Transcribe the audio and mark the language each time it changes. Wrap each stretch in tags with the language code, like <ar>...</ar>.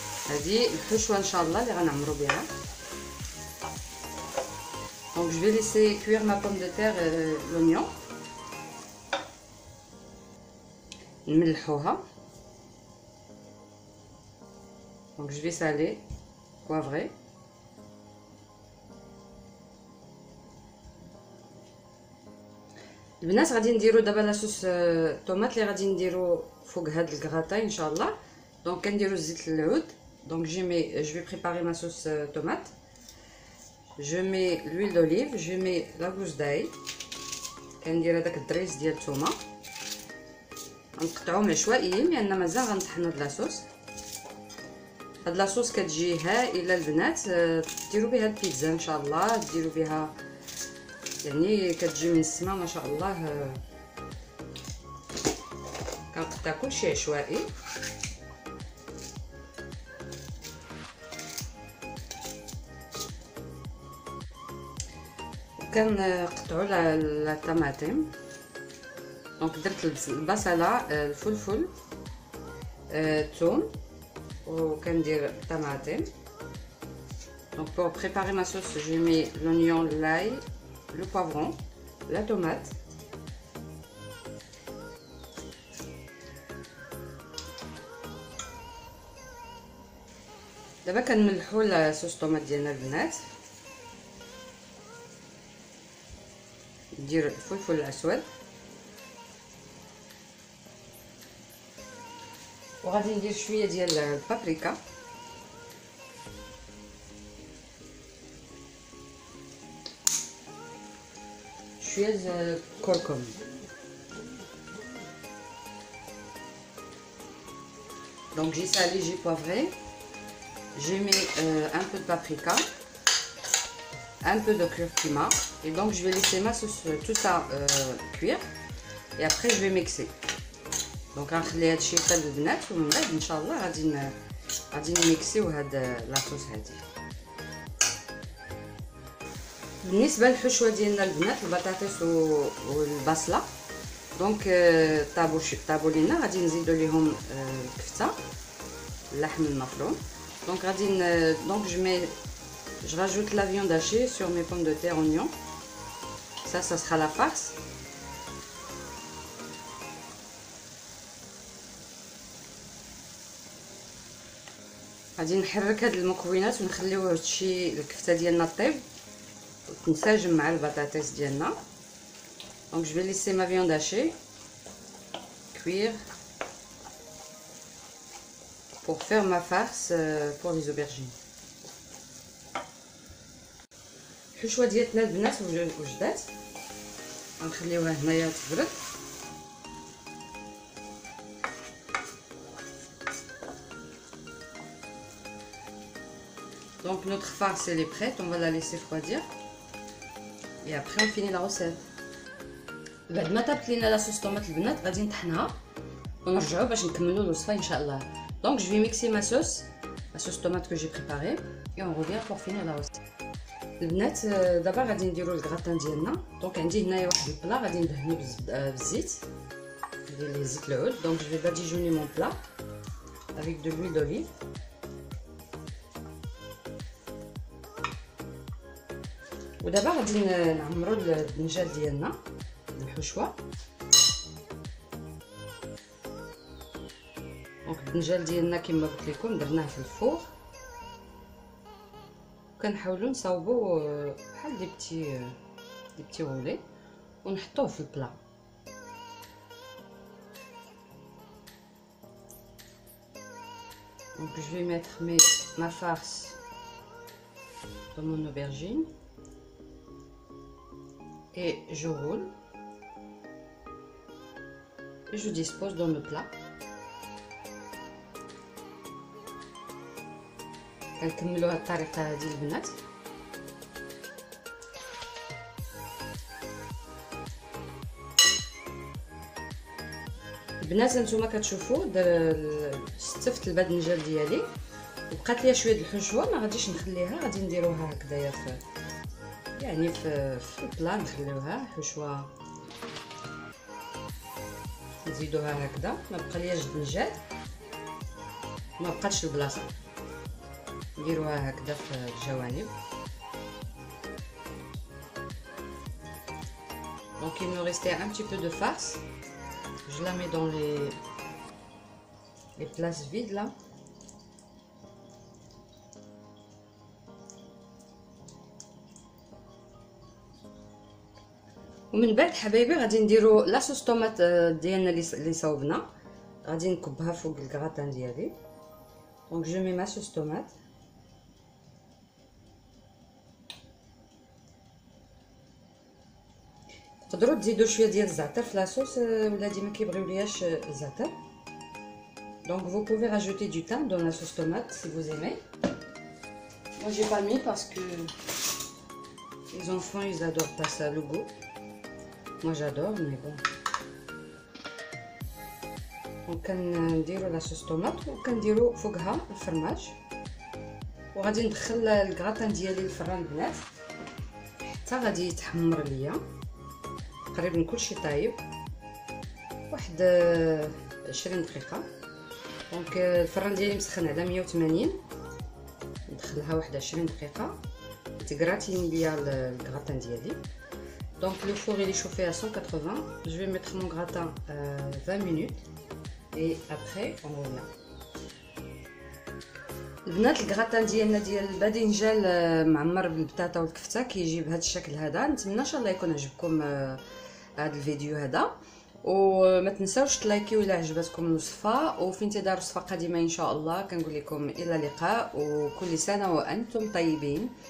<ar>هذه الحشوه ان شاء الله اللي غنعمروا بها.</ar> <fr>Donc je vais laisser cuire ma pomme de terre et l'oignon.</fr> <ar>نملحوها.</ar> <fr>Donc je vais saler, poivrer.</fr> <ar>البنات غادي نديرو دابا لاصوص طوماط اللي غادي نديرو فوق هاد الكراطاي ان شاء الله. دونك كنديرو الزيت العود.</ar> <fr>دونك je vais préparer ma sauce tomate. Je mets l'huile d'olive, je mets la gousse d'ail.</fr> <ar>كندير هذاك الدريس ديال الثومه، غنقطعوهم عشوائيين لان مازال غنطحنوا هاد لاصوص. هاد لاصوص كتجي هائله البنات. ديروا بها البيتزا ان شاء الله، ديروا بها يعني كتجي من السما ما شاء الله. كنقطع كلشي عشوائي. وكنقطعوا الطماطم. دونك درت البصله، الفلفل، الثوم، وكندير الطماطم.</ar> <fr>Donc pour préparer ma sauce, je mets l'oignon, l'ail, le poivron, la tomate.</fr> <ar>دابا كنملحوا الصوص طوماط ديالنا البنات. ندير الفلفل الاسود، وغادي ندير شويه ديال البابريكا، شويه ديال الكركم.</ar> <fr>Donc j'ai salé, j'ai poivré, j'ai mis un peu de paprika, un peu de curcuma, et donc je vais laisser ma sauce, tout ça cuire, et après je vais mixer.</fr> <ar>Donc غنخلي هادشي يطيب البنات، ومن بعد ان شاء الله غادي نميكسيو هاد لاصوص هادي. بالنسبه للحشوه ديالنا البنات، البطاطس والبصله، دونك طابوا لينا. غادي نزيدوا ليهم الكفته، اللحم المفروم.</ar> <fr>دونك دونك je rajoute la viande hachée sur mes pommes de terre, oignons. Ça sera la farce.</fr> <ar>غادي نحرك هاد المكونات ونخليو هادشي الكفته ديالنا طيب وتنسجم مع البطاطس ديالنا.</ar> <fr>Donc je vais laisser ma viande hachée cuire pour faire ma farce pour les aubergines.</fr> <ar>الحشوه ديالنا البنات وجدات، غنخليوها هنايا تبرد.</ar> <fr>Donc notre farce elle est prête, on va la laisser refroidir et après on finit la recette.</fr> <ar>بعد ما طابت لينا لاصوص طوماط البنات غادي نطحنها ونرجعوا باش نكملوا الوصفه ان شاء الله.</ar> <fr>Donc je vais mixer ma sauce tomate que j'ai préparée et on revient pour finir la recette.</fr> <ar>البنات دابا غادي نديروا الكراتان ديالنا. دونك عندي هنايا واحد البلا غادي ندهنو بالزيت، ندير ليه زيت العود.</ar> <fr>Donc je vais badigeonner mon plat avec de l'huile d'olive.</fr> <ar>ودابا غادي نعمروا الدنجال ديالنا بالحشوه. دونك الدنجال ديالنا كما قلت لكم درناه في الفور، كنحاولوا نصاوبوا بحال دي بتي غولي ونحطوه في البلا.</ar> <fr>Donc je vais mettre ma farce dans mon aubergine et je roule et je dispose dans le plat.</fr> <ar>كنكملوا هاد الطريقه هادي البنات. البنات نتوما كتشوفوا استفت الباذنجان ديالي وبقات ليا شويه د الحشوه، ما غاديش نخليها، غادي نديروها هكذايا في البلا، نخليوها حشوه نزيدوها هكذا. ما بقى لياش دنجال، ما بقاتش البلاصه، نديروها هكذا في الجوانب.</ar> <fr>Donc il me restait un petit peu de farce, je la mets dans les places vides là.</fr> <ar>ومن بعد حبايبي غادي نديرو لاصوص طوماط ديالنا اللي صاوبنا، غادي نكبها فوق الكراتان ديالي.</ar> <fr>دونك جو مي ما صوص طوماط.</fr> <ar>تقدروا تزيدوا شويه ديال الزعتر في لاصوص، ولادي ما كيبغيولياش الزعتر.</ar> <fr>Donc vous pouvez rajouter du thym dans la sauce tomate si vous aimez. Moi j'ai pas mis parce que les enfants ils adorent pas ça, le goût. Moi j'adore, mais bon.</fr> <ar>وكنديروا لاصوص طوماط وكنديروا فوقها الفرماج. وغادي ندخل الكراتان ديالي للفران البنات حتى غادي يتحمر ليا تقريبا كلشي طايب، واحد 20 دقيقه. دونك الفران ديالي مسخن على 180، ندخلها واحد 20 دقيقه تغراتين ليا الكراتان ديالي.</ar> <fr>Donc le four il est chauffé à 180, je vais mettre mon gratin 20 minutes et après on revient.</fr> <ar>البنات الكراتان ديالنا ديال الباذنجان معمر بالبطاطا والكفته كيجي بهذا الشكل هذا. نتمنى ان شاء الله يكون عجبكم هذا الفيديو هذا، وما تنساوش تلايكيو الا عجبتكم الوصفه، وفي انتظار وصفه قادمه ان شاء الله. كنقول لكم الى اللقاء وكل سنه وانتم طيبين.</ar>